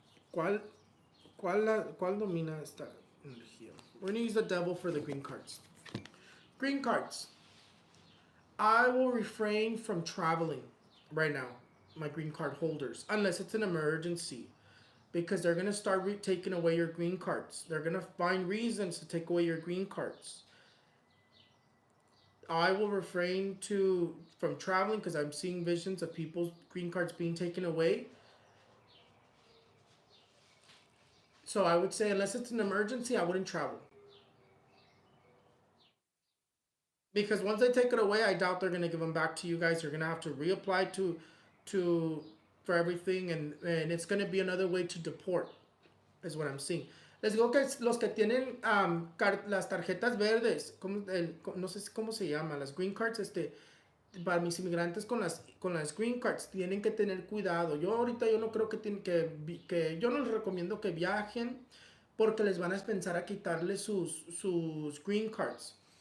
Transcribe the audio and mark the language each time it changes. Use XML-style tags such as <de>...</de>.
<es>¿Cuál, cuál domina esta energía?</es> <en>We're going to use the devil for the green cards. Green cards. I will refrain from traveling right now, my green card holders, unless it's an emergency. Because they're going to start taking away your green cards. They're going to find reasons to take away your green cards. I will refrain from traveling because I'm seeing visions of people's green cards being taken away. So I would say, unless it's an emergency, I wouldn't travel. Because once they take it away, I doubt they're gonna give them back to you guys. You're gonna have to reapply to for everything, and it's gonna be another way to deport, is what I'm seeing.</en> <es>Les digo que los que tienen las tarjetas verdes, no sé cómo se llama, las green cards, para mis inmigrantes con las green cards, tienen que tener cuidado. Yo ahorita yo no creo que yo no les recomiendo que viajen porque les van a pensar a quitarle sus green cards.</es>